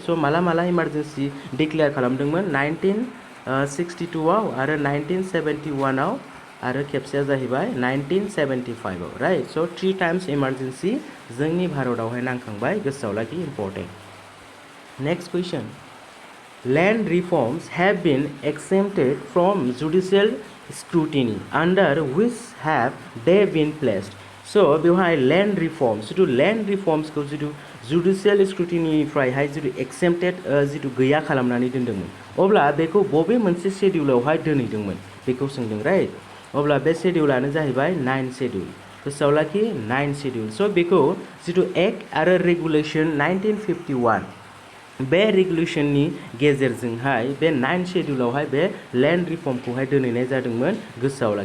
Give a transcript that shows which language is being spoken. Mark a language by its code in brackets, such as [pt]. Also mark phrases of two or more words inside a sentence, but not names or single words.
[brx] स' माला [en] emergency declare [brx] खालामदोंमोन? 1962 आव आरो 1971 आव आरो खेबसेया जाहैबाय 1975 आव, राइट। स' 3 [en] times emergency [brx] जोंनि भारतआवहाय नांखांबाय, गोसोआव लाखि, इम्पोर्टेन्ट। [en] next question, land reforms have been exempted from judicial scrutiny under which have they been placed? [brx] So बेवहाय [en] land reforms, [brx] जिथु [en] land reforms [brx] को जिथु [en] judicial scrutiny [brx] निफ्रायहाय जिथु exempted जिथु गैया खालामनानै दोनदोंमोन, अब्ला बेखौ बबे मोनसे शेड्यूलावहाय दोनहैदोंमोन बेखौ सोंदों, राइट। अब्ला बे शेड्यूलानो जाहैबाय 9 शेड्यूल, गोसोआव लाखि 9 शेड्यूल। स' बेखौ जिथु एक्ट आरो रेगुलेशन 1951 बे रेगुलेशननि गेजेरजोंहाय बे 9 शेड्यूलावहाय बे [en] land reform [brx] दोनहैनाय जादोंमोन, गोसोआव लाखि।